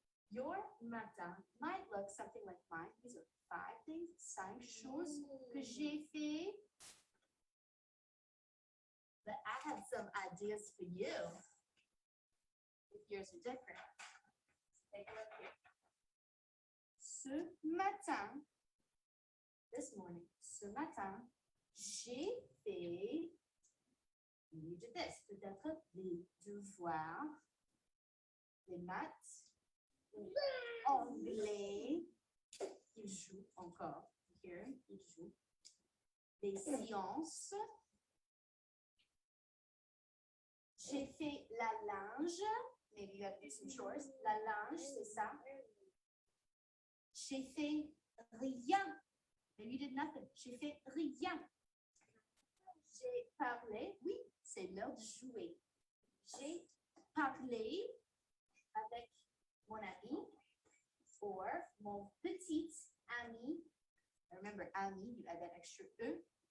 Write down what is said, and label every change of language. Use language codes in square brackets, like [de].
[en] Your matin might look something like mine. These are 5 things, [fr] 5 choses que j'ai fait. [en] But I have some ideas for you. If yours are different. Take a look here. [fr] Ce matin, [en] this morning, [fr] ce matin, j'ai fait, [en] you did this, [fr] peut-être les devoirs, les maths, anglais, il joue encore, here, il joue, les sciences, j'ai fait la linge, [en] maybe you have to do some chores, [fr] la linge, c'est ça. J'ai fait rien, [en] maybe you did nothing, [fr] j'ai fait rien. J'ai parlé, oui, c'est l'heure de jouer. J'ai parlé avec mon ami or mon petit ami. [en] Remember, ami, you add that extra E.